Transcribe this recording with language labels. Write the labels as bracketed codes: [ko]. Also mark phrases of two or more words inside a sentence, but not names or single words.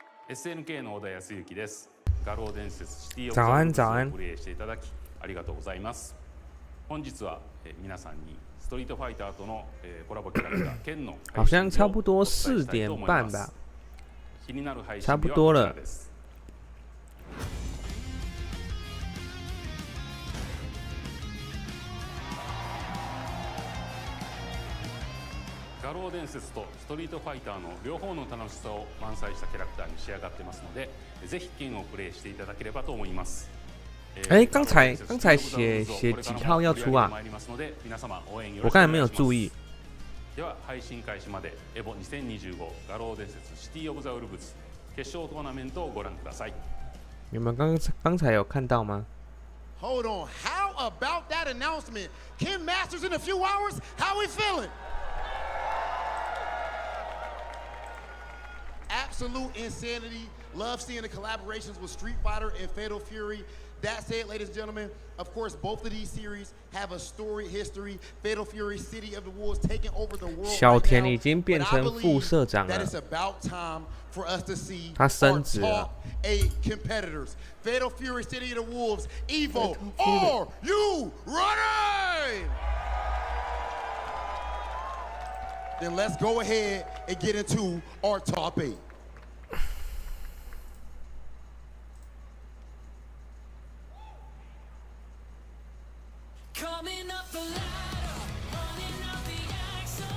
[ja] SNK の小田康之です。画廊伝説シティオブ [zh] 早安 [ja] ザウルブスをプレイしていただきありがとうございます。本日は皆さんにストリートファイターとのコラボキャラクター剣の [zh] 好像差不多4点半吧， [ja] 気になる配信 [zh] 差不多了。 [ja] 画廊伝説とストリートファイターの両方の楽しさを満載したキャラクターに仕上がってますので、ぜひ剣をプレイしていただければと思います。 [zh] 哎，刚才写几号要出啊？我刚才没有注意。 [ja] では配信開始までエボ2025画廊伝説シティオブザウルブス決勝トーナメントをご覧ください。 [zh] 你们刚才有看到吗？ [en] Hold on, how about that announcement? Ken Masters in a few hours? How we feeling? Absolute insanity. Love seeing the collaborations with Street Fighter and Fatal Fury. That said, ladies and gentlemen, of course, both of these series have a storied history. Fatal Fury, City of the Wolves, taking over the world [zh] 小 [en] right [zh] 田 [en] now. [zh] 已经变成副社长 [en] That [zh] 了 [en] it's，about time for us to see [zh] 他 [en] our [zh] 升职了。 [en] top 8 competitors. Fatal Fury, City of the Wolves, Evo, are you ready? Then let's go ahead and get into our top 8. Coming up the ladder, running out the axle.